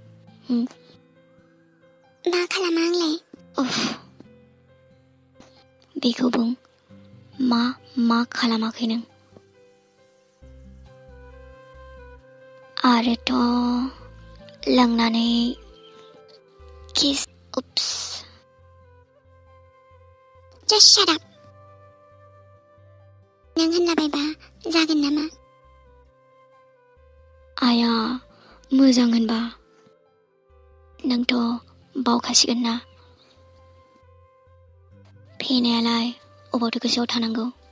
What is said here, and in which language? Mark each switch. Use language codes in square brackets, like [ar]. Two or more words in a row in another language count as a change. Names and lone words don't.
[brx] मा खालामा आंलाय? उफ बेखौ बुं मा खालामाखै नों? आरोथ' लोंनानै किस उप्स। [en] Just shut up. [brx] नों होनलाबायबा जागोन नामा? आया मोजां होनबा नोंथ' बावखासिगोन ना? फेनायालाय अबावथो गोसोआव थानांगौ?